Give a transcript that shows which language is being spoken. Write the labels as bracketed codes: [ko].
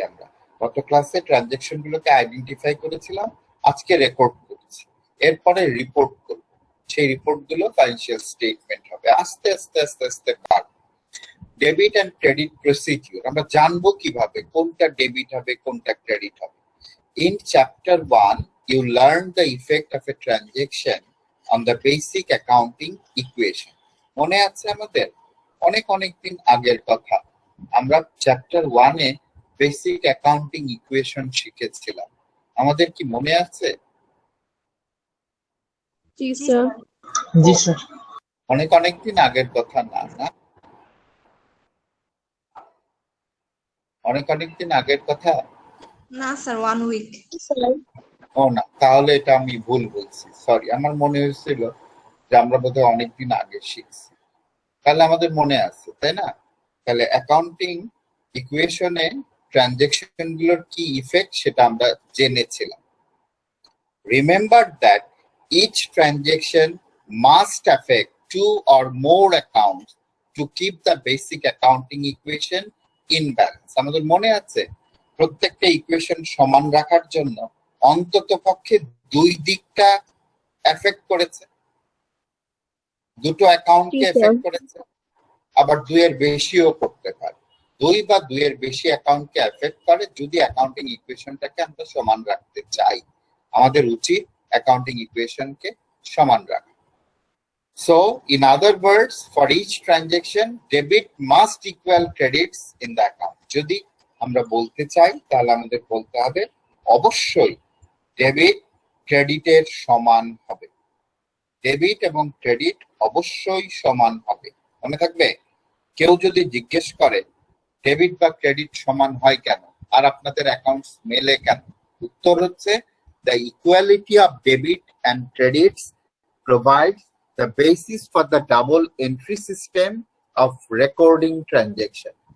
[bn] আমরা গত ক্লাসে ট্রানজাকশন গুলোকে আইডেন্টিফাই করেছিলাম, আজকে রেকর্ড করছি, এরপরে রিপোর্ট করব। সেই রিপোর্ট গুলো ফাইন্যান্সিয়াল স্টেটমেন্ট হবে। আস্তে আস্তে আস্তে আস্তে পারব। ডেবিট অ্যান্ড ক্রেডিট প্রসিডিউর আমরা জানবো কিভাবে কোনটা ডেবিট হবে কোনটা ক্রেডিট হবে। [en] In chapter 1 you learn the effect of a transaction on the basic accounting equation. [bn] মনে আছে আমাদের? অনেক দিন আগের কথা। আমরা চ্যাপ্টার 1 এ বেসিক অ্যাকাউন্টিং ইকুয়েশন শিখেছিলাম। আমাদের কি মনে আছে? জি স্যার। জি স্যার। অনেক দিন আগের কথা না? অনেক দিন আগের কথা না স্যার, 1 উইক। ও না, তাহলে এটা আমি ভুল বলছি, সরি। আমার মনে হয়েছিল যে আমরা বোধহয় অনেকদিন আগে শিখছি। তাহলে আমাদের মনে আছে, তাই না? তাহলে অ্যাকাউন্টিং ইকুয়েশনে ট্রানজাকশন গুলোর কি ইফেক্ট সেটা আমরা জেনেছিলাম। [en] Remember that each transaction must affect 2 or more accounts to keep the basic accounting equation in balance. [bn] আমাদের মনে আছে প্রত্যেকটা ইকুয়েশন সমান রাখার জন্য অন্তত পক্ষে 2 দিকটা এফেক্ট করেছে, দুটো অ্যাকাউন্টকে এফেক্ট করেছে, আবার 2 এর বেশিও করতে পারে। 2 বা 2 এর বেশি অ্যাকাউন্টকে এফেক্ট করে যদি অ্যাকাউন্টিং ইকুয়েশনটাকে আমরা সমান রাখতে চাই। আমাদের উচিত অ্যাকাউন্টিং ইকুয়েশনকে সমান রাখা। [en] So, in other words, for each transaction, debit must equal credits in the account. [bn] যদি আমরা বলতে চাই তাহলে আমাদের বলতে হবে অবশ্যই ডেবিট ক্রেডিটের সমান হবে। ডেবিট এবং ক্রেডিট অবশ্যই সমান হবে। মনে থাকবে? কেউ যদি জিজ্ঞেস করে ডেবিট বা ক্রেডিট সমান হয় কেন আর আপনাদের অ্যাকাউন্টস মেলে কেন, উত্তর হচ্ছে [en] the equality of debit and credits provides the basis for the double entry system of recording transaction.